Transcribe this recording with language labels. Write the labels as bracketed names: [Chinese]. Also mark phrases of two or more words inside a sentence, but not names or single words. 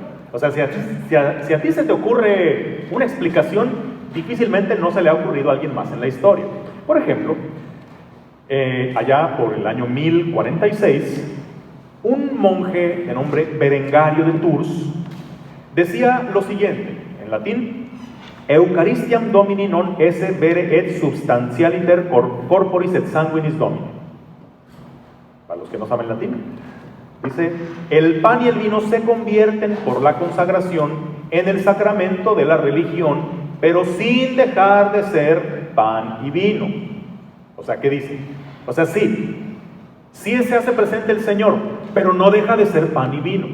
[Spanish] O sea, si a ti se te ocurre una explicación, difícilmente no se le ha ocurrido a alguien más en la historia. Por ejemplo, allá por el año 1046, un monje de nombre Berengario de Tours decía lo siguiente, en latín: [Latin] Eucharistiam Domini non esse vere et substantialiter corporis et sanguinis Domini. [Spanish] Para los que no saben latín, Dice, el pan y el vino se convierten por la consagración en el sacramento de la religión, pero sin dejar de ser pan y vino. O sea, ¿qué dice? O sea, sí se hace presente el Señor, pero no deja de ser pan y vino.